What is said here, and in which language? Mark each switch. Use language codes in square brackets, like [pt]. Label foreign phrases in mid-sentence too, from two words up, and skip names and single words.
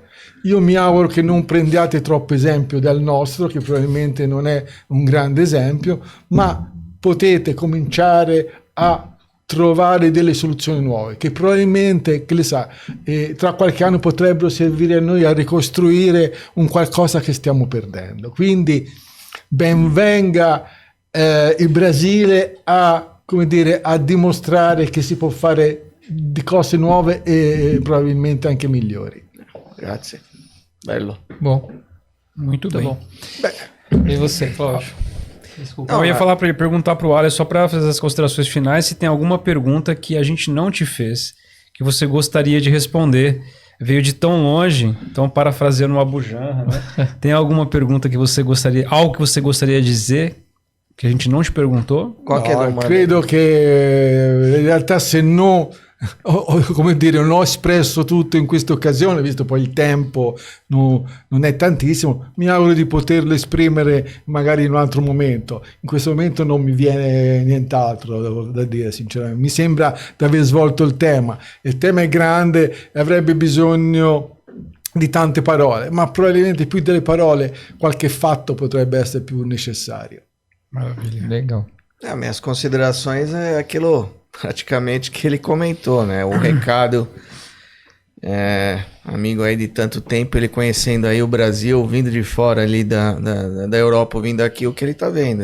[it] Io mi auguro che non prendiate troppo esempio dal nostro, che probabilmente non è un grande esempio, ma potete cominciare a trovare delle soluzioni nuove che probabilmente, che le sa, tra qualche anno potrebbero servire a noi a ricostruire un qualcosa che stiamo perdendo. Quindi ben venga il Brasile a, come dire, a dimostrare che si può fare di cose nuove e probabilmente anche migliori. Grazie. Bello. [pt] Bom, Muito bem. bom. Beh, E você, Cláudio? Desculpa. Eu ia perguntar para o Alex, só para fazer as considerações finais, se tem alguma pergunta que a gente não te fez, que você gostaria de responder. Veio de tão longe, então parafraseando o Abu Janra, né? Tem alguma pergunta que você gostaria, algo que você gostaria de dizer que a gente não te perguntou? [it] qualche domanda. Credo che in realtà se no, come dire, non ho espresso tutto in questa occasione, visto poi il tempo non è tantissimo, mi auguro di poterlo esprimere magari in un altro momento. In questo momento non mi viene nient'altro da dire, sinceramente. Mi sembra di aver svolto il tema. Il tema è grande e avrebbe bisogno di tante parole, ma probabilmente più delle parole qualche fatto potrebbe essere più necessario. [pt] Maravilha. Legal. Minhas considerações é aquilo praticamente que ele comentou, né? O recado, amigo aí de tanto tempo, ele conhecendo aí o Brasil, vindo de fora ali da Europa, vindo aqui, o que ele tá vendo?